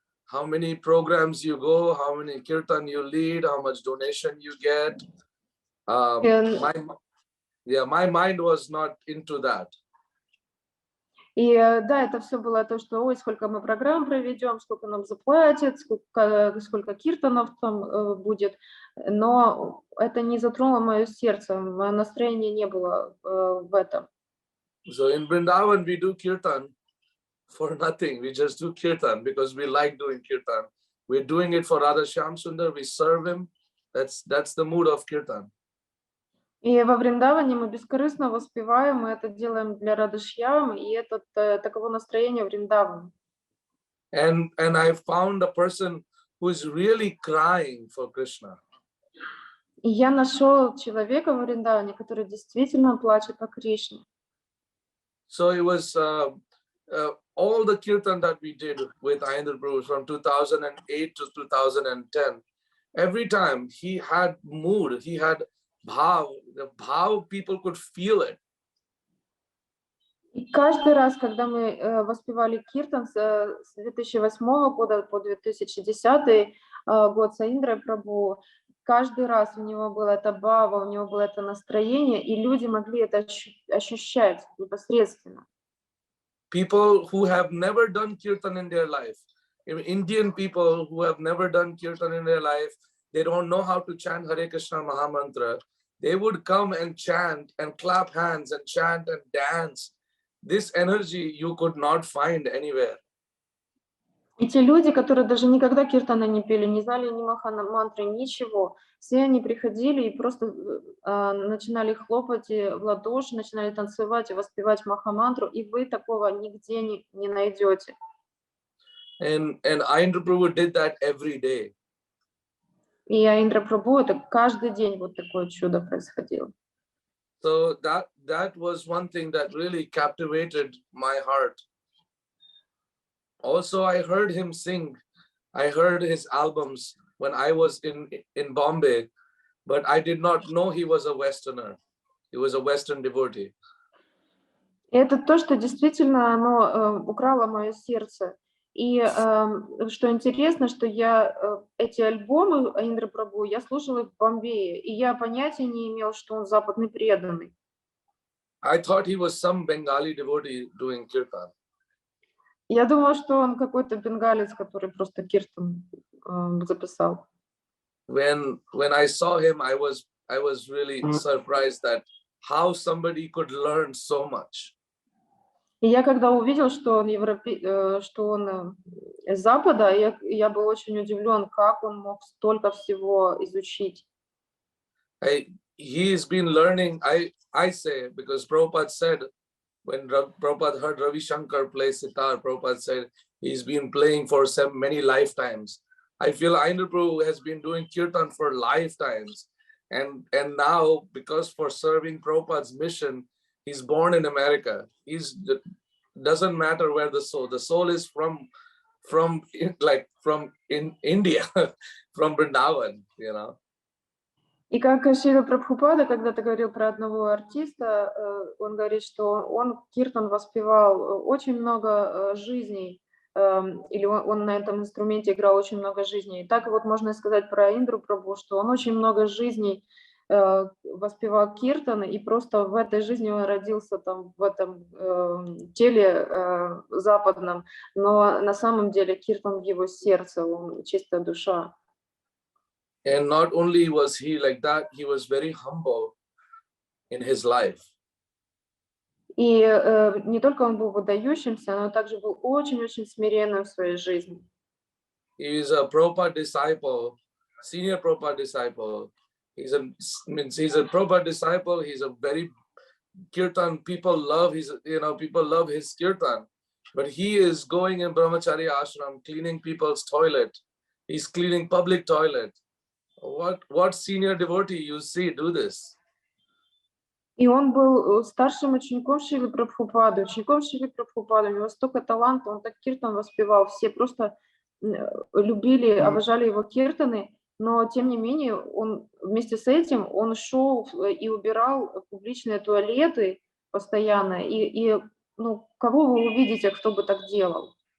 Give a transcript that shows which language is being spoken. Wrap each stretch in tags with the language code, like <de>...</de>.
<en>How many programs you go, how many kirtan you lead, how much donation you get. My mind was not into that.</en> <ru>И да, это все было то, что ой, сколько мы программ проведем, сколько нам заплатят, сколько киртанов там будет, но это не затронуло мое сердце, мое настроение не было в этом.</ru> <en>So in Vrindavan we do kirtan for nothing. We just do kirtan because we like doing kirtan. We're doing it for Radha Shyam Sundar. We serve him. That's the mood of kirtan.</en> <ru>И во Вриндаване мы бескорыстно воспеваем, мы это делаем для Радашьямы, и это таково настроение Вриндавана.</ru> <en>And I found a person who is really crying for Krishna.</en> <ru>И я нашел человека в Вриндаване, который действительно плачет по Кришне.</ru> <en>So it was all the kirtan that we did with Indra Prabhu from 2008 to 2010. Every time he had mood, he had bhav. The bhav, people could feel it.</en> <ru>И каждый раз, когда мы воспевали киртан с 2008 года по 2010 год с Индрой Прабху, каждый раз у него было это бхава, у него было это настроение, и люди могли это ощущать непосредственно.</ru> <en>People who have never done kirtan in their life, Indian people who have never done kirtan in their life, they don't know how to chant Hare Krishna Mahamantra. They would come and chant and clap hands and chant and dance. This energy you could not find anywhere.</en> <ru>И те люди, которые даже никогда киртана не пели, не знали ни махамантры, ничего, все они приходили и просто начинали хлопать в ладоши, начинали танцевать и воспевать махамантру, и вы такого нигде не найдете.</ru> <en>And Indra Prabhu did that every day.</en> <ru>И Индра Прабху, это каждый день вот такое чудо происходило.</ru> <en>So that was one thing that really captivated my heart. Also, I heard him sing. I heard his albums when I was in Bombay, but I did not know he was a Westerner. He was a Western devotee.</en> <ru>И это то, что действительно оно украло мое сердце. И что интересно, что я эти альбомы Индры Прабху я слушала в Бомбее, и я понятия не имел, что он западный преданный.</ru> <en>I thought he was some Bengali devotee doing kirtan.</en> <ru>Я думала, что он какой-то бенгалец, который просто киртан записал.</ru> <en>When I saw him, I was really surprised that how somebody could learn so much.</en> <ru>И я когда увидел, что он что он из Запада, я был очень удивлен, как он мог столько всего изучить.</ru> <en>He's been learning. I say because Prabhupada said when Prabhupada heard Ravi Shankar play sitar, Prabhupada said he's been playing for many lifetimes. I feel Indra Prabhu has been doing kirtan for lifetimes, and now because for serving Prabhupada's mission, he's born in America. Doesn't matter where the soul is from India, from Vrindavan, you know.</en> <ru>И как Шрила Прабхупада когда-то говорил про одного артиста, он говорит, что он киртан воспевал очень много жизней, или он на этом инструменте играл очень много жизней. И так вот можно сказать про Индру Прабху, что он очень много жизней воспевал киртаны, и просто в этой жизни он родился там в этом теле западном, но на самом деле киртан в его сердце, он чистая душа.</ru> <en>And not only was he like that, he was very humble in his life.</en> <ru>И не только он был выдающимся, но также был очень-очень смиренным в своей жизни.</ru> <en>He is a Prabhupada disciple senior Prabhupada disciple. He's a Prabhupada disciple. He's a very Kirtan. People love his Kirtan. But he is going in Brahmacharya ashram, cleaning people's toilet. He's cleaning public toilet. What senior devotee you see do this?</en> <ru>И он был старшим учеником Шрилы Прабхупады, у него столько таланта, он так киртан воспевал, все просто любили, обожали его киртаны, но тем не менее он вместе с этим он шел и убирал публичные туалеты постоянно, и ну, кого вы увидите, кто бы так делал?</ru>